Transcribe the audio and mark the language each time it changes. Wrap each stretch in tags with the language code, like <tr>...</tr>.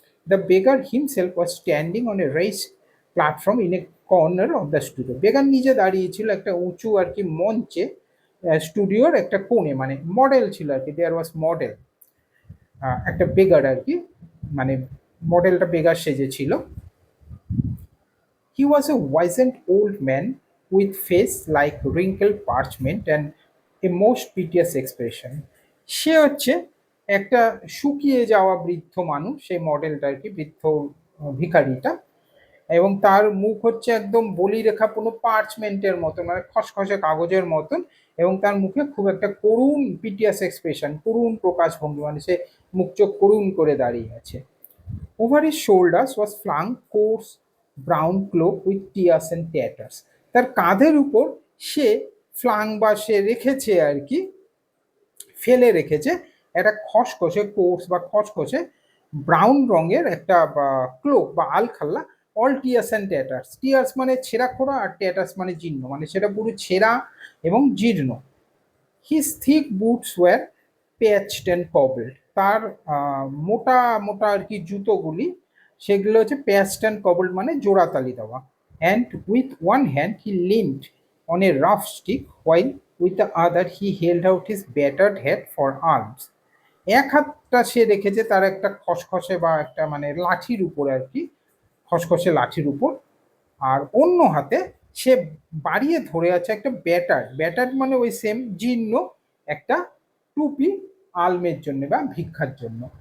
<en>The beggar himself was standing on a raised platform in a corner of the studio.</en> <bn>বেগার নিজে দাঁড়িয়েছিল একটা উঁচু আর কি মঞ্চে, স্টুডিওর একটা কোণে, মানে মডেল ছিল আর কি,</bn> <en>there was model,</en> <bn>একটা বেগার আর কি, মানে মডেলটা বেগার সেজেছিল।</bn> <en>He was a wizened old man with face like wrinkled parchment and a most piteous expression.</en> <bn>সে হচ্ছে একটা শুকিয়ে যাওয়া বৃদ্ধ মানুষ, সেই মডেলটা আর কি, বৃদ্ধ ভিখারিটা, এবং তার মুখ হচ্ছে একদম বলিরেখাপূর্ণ পার্চমেন্টের মতন, মানে খসখসে কাগজের মতন, এবং তার মুখে খুব একটা করুণ</bn> <en>piteous expression,</en> <bn>করুণ প্রকাশভঙ্গি, মানে সে মুখ চোখ করুণ করে দাঁড়িয়ে আছে।</bn> <en>Over his shoulders was flung coarse brown cloak with tears and tatters.</en> <bn>তার কাঁধের উপর সে ফ্লাং বা সে রেখেছে আর কি, ফেলে রেখেছে একটা খসখসে কোর্স বা খসখসে ব্রাউন রঙের একটা ক্লোক বা আলখাল্লা,</bn> <en>all tears and tatters,</en> <bn>টিয়ার্স মানে ছেঁড়া খোড়া আর ট্যাটার্স মানে জীর্ণ, মানে সেটা পুরো ছেঁড়া এবং জীর্ণ।</bn> <en>his thick boots were patched and cobbled,</en> <bn>তার মোটা মোটা আর কি জুতোগুলি সেগুলো হচ্ছে প্যাচড অ্যান্ড কবলড মানে জোড়াতালি দেওয়া।</bn> <en>And with one hand he leaned on a rough stick, while with the other he held out his battered head for arms.</en> <bn>এক হাতটা সে রেখেছে তার একটা খসখসে বা একটা মানে লাঠির উপর আর কি, খসখসে লাঠির উপর, আর অন্য হাতে সে বাড়িয়ে ধরে আছে একটা ব্যাটার। ব্যাটার মানে ওই সেম জীর্ণ একটা টুপি, আলমের জন্য বা ভিক্ষার জন্য।</bn>